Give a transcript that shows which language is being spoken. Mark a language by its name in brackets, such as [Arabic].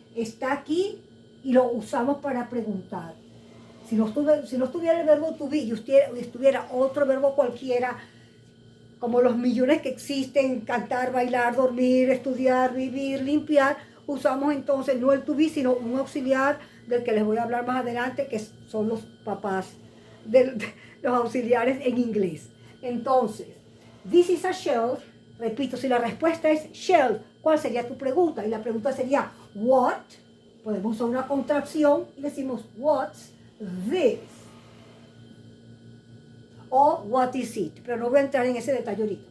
[Spanish] Está aquí y lo usamos para preguntar. Si no estuviera el verbo to be y estuviera otro verbo cualquiera, como los millones que existen, cantar, bailar, dormir, estudiar, vivir, limpiar, usamos entonces no el to be, sino un auxiliar del que les voy a hablar más adelante, que son los papás, de los auxiliares en inglés. [English] Entonces, this is a shelf. [Spanish] Repito, si la respuesta es shelf, ¿cuál sería tu pregunta? Y la pregunta sería, what? Podemos usar una contracción y decimos, [English] what's this? [Spanish] O [English] what is it? [Spanish] Pero no voy a entrar en ese detalle ahorita.